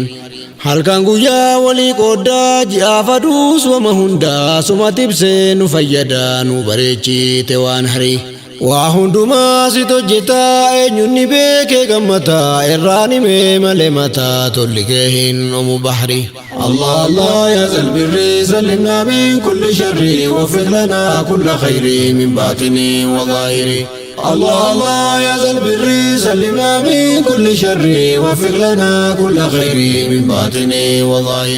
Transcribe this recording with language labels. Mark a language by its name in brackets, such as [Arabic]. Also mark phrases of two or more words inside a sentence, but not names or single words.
[Oromo] Halkan guyyaa walii qooddaa ji'aaf aduus wama hundaa suma tibsee nu fayyada nu bareechite waan harii. Waa hundumaa sit hojjetaa eenyunni beekee gammataa irraan himee malee mataa tolli kee hin omu bahri. [Arabic] الله الله يا ذا البر سلمنا من كل شر وفق لنا كل خير من باطن وظاهر. الله الله يا ذا البر سلمنا من كل شر وفق لنا كل خير من باطن وظاهر.